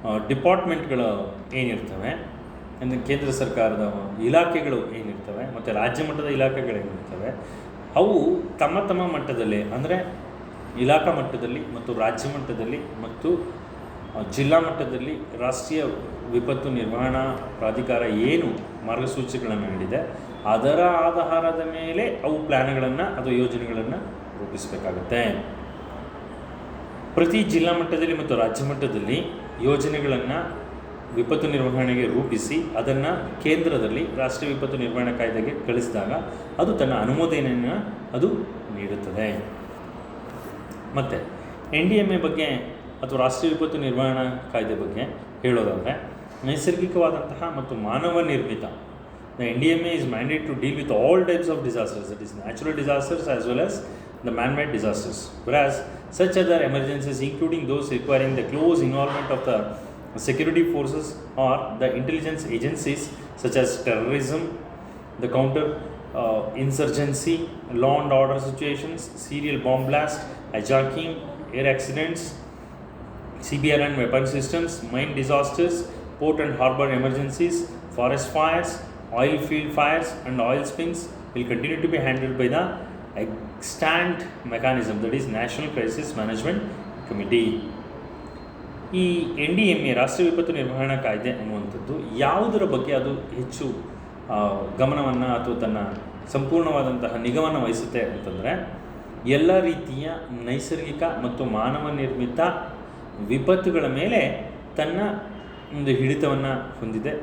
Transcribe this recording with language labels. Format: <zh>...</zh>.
<kn>ಡಿಪಾರ್ಟ್ಮೆಂಟ್ಗಳು ಏನಿರ್ತವೆ, ಅಂದರೆ ಕೇಂದ್ರ ಸರ್ಕಾರದ ಇಲಾಖೆಗಳು ಏನಿರ್ತವೆ ಮತ್ತು ರಾಜ್ಯ ಮಟ್ಟದ ಇಲಾಖೆಗಳೇನಿರ್ತವೆ, ಅವು ತಮ್ಮ ತಮ್ಮ ಮಟ್ಟದಲ್ಲಿ, ಅಂದರೆ ಇಲಾಖಾ ಮಟ್ಟದಲ್ಲಿ ಮತ್ತು ರಾಜ್ಯ ಮಟ್ಟದಲ್ಲಿ ಮತ್ತು ಜಿಲ್ಲಾ ಮಟ್ಟದಲ್ಲಿ ರಾಷ್ಟ್ರೀಯ ವಿಪತ್ತು ನಿರ್ವಹಣಾ ಪ್ರಾಧಿಕಾರ ಏನು ಮಾರ್ಗಸೂಚಿಗಳನ್ನು ನೀಡಿದೆ ಅದರ ಆಧಾರದ ಮೇಲೆ ಅವು ಪ್ಲ್ಯಾನ್ಗಳನ್ನು ಅಥವಾ ಯೋಜನೆಗಳನ್ನು ರೂಪಿಸಬೇಕಾಗತ್ತೆ. ಪ್ರತಿ ಜಿಲ್ಲಾ ಮಟ್ಟದಲ್ಲಿ ಮತ್ತು ರಾಜ್ಯ ಮಟ್ಟದಲ್ಲಿ ಯೋಜನೆಗಳನ್ನು ವಿಪತ್ತು ನಿರ್ವಹಣೆಗೆ ರೂಪಿಸಿ ಅದನ್ನು ಕೇಂದ್ರದಲ್ಲಿ ರಾಷ್ಟ್ರೀಯ ವಿಪತ್ತು ನಿರ್ವಹಣಾ ಕಾಯ್ದೆಗೆ ಕಳಿಸಿದಾಗ ಅದು ತನ್ನ ಅನುಮೋದನೆಯನ್ನು ಅದು ನೀಡುತ್ತದೆ. ಮತ್ತು NDMA ಬಗ್ಗೆ ಅಥವಾ ರಾಷ್ಟ್ರೀಯ ವಿಪತ್ತು ನಿರ್ವಹಣಾ ಕಾಯ್ದೆ ಬಗ್ಗೆ ಹೇಳೋದಾದರೆ, ನೈಸರ್ಗಿಕವಾದಂತಹ ಮತ್ತು ಮಾನವ ನಿರ್ಮಿತ</kn> <en>The NDMA is mandated to deal with all types of disasters, that is natural disasters as well as the man-made disasters, whereas such other emergencies, including those requiring the close involvement of the security forces or the intelligence agencies such as terrorism, the counter insurgency, law and order situations, serial bomb blast, hijacking, air accidents, CBRN weapon systems, mine disasters, port and harbor emergencies, forest fires, oil field fires and oil spills will continue to be handled by the extant mechanism, that is National Crisis Management Committee.</en> <kn>ಈ NDMA ರಾಷ್ಟ್ರೀಯ ವಿಪತ್ತು ನಿರ್ವಹಣಾ ಕಾಯ್ದೆ ಅನ್ನುವಂಥದ್ದು ಯಾವುದರ ಬಗ್ಗೆ ಅದು ಹೆಚ್ಚು ಗಮನವನ್ನು ಅಥವಾ ತನ್ನ ಸಂಪೂರ್ಣವಾದಂತಹ ನಿಗಮನ ವಹಿಸುತ್ತೆ ಅಂತಂದರೆ, ಎಲ್ಲ ರೀತಿಯ ನೈಸರ್ಗಿಕ ಮತ್ತು ಮಾನವ ನಿರ್ಮಿತ ವಿಪತ್ತುಗಳ ಮೇಲೆ ತನ್ನ ಒಂದು ಹಿಡಿತವನ್ನು ಹೊಂದಿದೆ.</kn>